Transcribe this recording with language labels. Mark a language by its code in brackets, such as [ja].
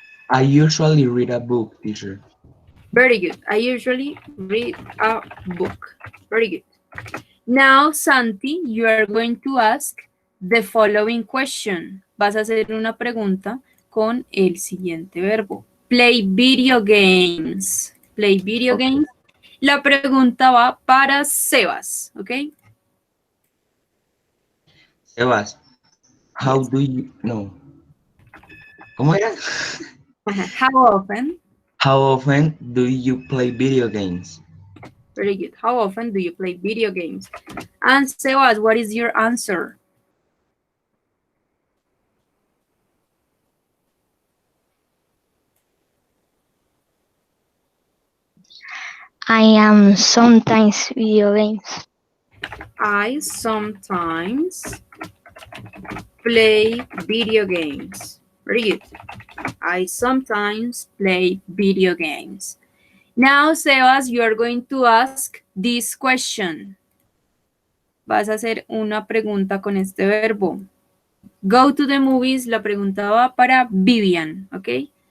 [en] I usually read a book, teacher. Very good. I usually read a book. Very good. Now, Santi, you are going to ask the following question. [es] Vas a hacer una pregunta con el siguiente verbo. [en] Play video games. Play video Okay. games. [es] La pregunta va para Sebas, ¿ok? [en] Sebas, how do you no? [es] ¿Cómo era? [en] How often? How often do you play video games? Very good. How often do you play video games? And Sebas, what is your answer? I am sometimes video games. I sometimes play video games. Very good. I sometimes play video games. Now, Sebas, you are going to ask this question. [es] Vas a hacer una pregunta con este verbo. [en] Go to the movies, [es] la pregunta va para Vivian, ¿ok?